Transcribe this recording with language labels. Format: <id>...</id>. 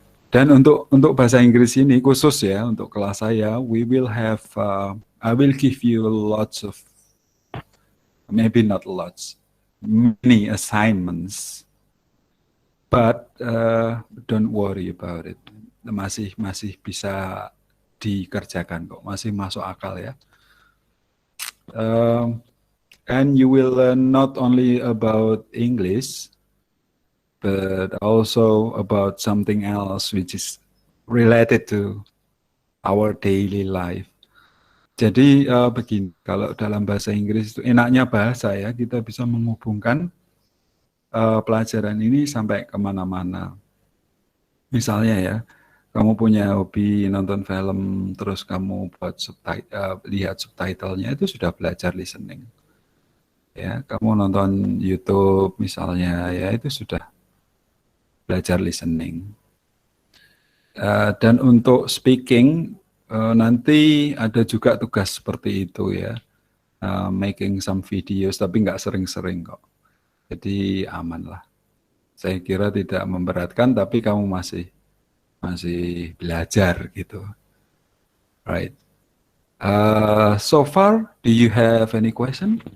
<id>Dan untuk bahasa Inggris ini khusus ya, untuk kelas saya,</id> <en>we will have I will give you lots of, maybe not lots, many assignments, but don't worry about it.</en> <id>Masih bisa dikerjakan kok, masih masuk akal ya.</id> <en>And you will learn not only about English, but also about something else which is related to our daily life.</en> <id>Jadi begini, kalau dalam bahasa Inggris itu enaknya bahasa ya, kita bisa menghubungkan pelajaran ini sampai kemana-mana. Misalnya ya, kamu punya hobi nonton film, terus kamu buat lihat subtitlenya, itu sudah belajar listening. Ya, kamu nonton YouTube misalnya, ya itu sudah belajar listening. Dan untuk speaking, nanti ada juga tugas seperti itu ya,</id> <en>making some videos,</en> <id>tapi nggak sering-sering kok. Jadi aman lah. Saya kira tidak memberatkan, tapi kamu masih belajar gitu. Right.</id> <en>So far, do you have any question?</en>